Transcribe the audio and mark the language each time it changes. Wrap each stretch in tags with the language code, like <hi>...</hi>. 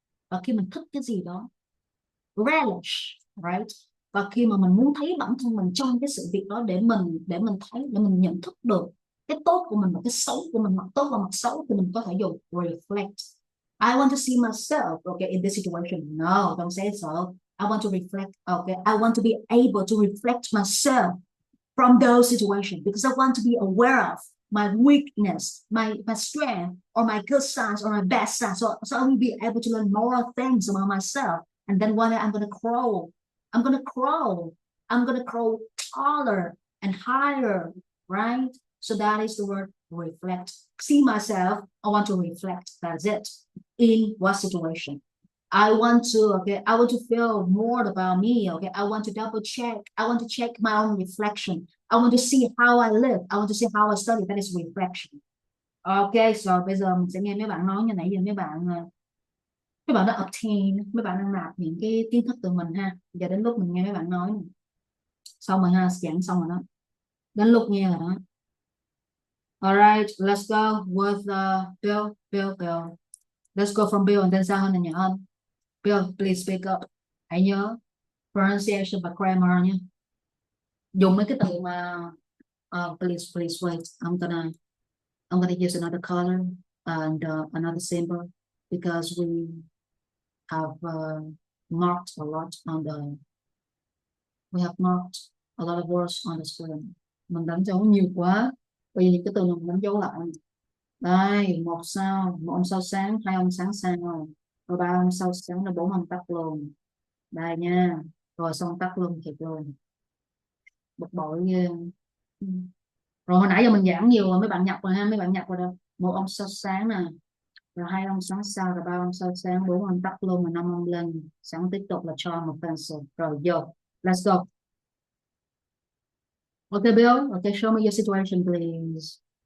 <vi>Và khi mình thích cái gì đó, relish, right? Và khi mà mình muốn thấy bản thân mình trong cái sự việc đó để mình thấy, để mình nhận thức được cái tốt của mình và cái xấu của mình, mặt tốt và mặt xấu, thì mình có thể dùng reflect.</vi> <en>I want to see myself, okay, in this situation. No, don't say so. I want to reflect, okay. I want to be able to reflect myself from those situations because I want to be aware of my weakness, my strength, or my good sides, or my bad sides. So I will be able to learn more things about myself. And then one day I'm going to grow. I'm going to grow taller and higher, right? So that is the word reflect. See myself, I want to reflect. That's it. in what situation? I want to feel more about me. Okay, I want to double check. I want to check my own reflection. I want to see how I live. I want to see how I study. That is reflection.</en> <vi>Ok, so bây giờ mình sẽ nghe mấy bạn nói như nãy giờ mấy bạn đã obtain, mấy bạn đang nạp những cái kiến thức từ mình ha. Giờ đến lúc mình nghe mấy bạn nói nè. Xong rồi ha, giảng xong rồi đó. Đến lúc nghe rồi đó.</vi> <en>Alright, let's go with Bill. Let's go from Bill and then</en> <vi>sang hơn là nhỏ hơn.</vi> <en>Bill, please speak up.</en> <vi>Hãy nhớ pronunciation và grammar nhé. Dùng mấy cái từ mà</vi> <en>please wait. I'm gonna use another color and another symbol because we have marked a lot on the we have marked a lot of words on the screen.</en> <vi>Mình đánh dấu nhiều quá. Bây giờ những cái từ này mình đánh dấu lại. Đây, một ông sao sáng, hai ông sáng sao, rồi ba ông sao sáng là bốn ông tắt luôn. Đây nha, rồi xong tắt luôn thiệt luôn, bực bội ghê. Rồi hồi nãy giờ mình giảng nhiều rồi, mấy bạn nhập rồi ha, mấy bạn nhập rồi đó. Một ông sao sáng nè, rồi hai ông sáng sao, rồi ba ông sao sáng, bốn ông tắt luôn, rồi năm ông lên sáng tiếp tục là cho một pencil. Rồi vô,</vi> <en>let's go. Okay Bill, okay, show me your situation please.</en>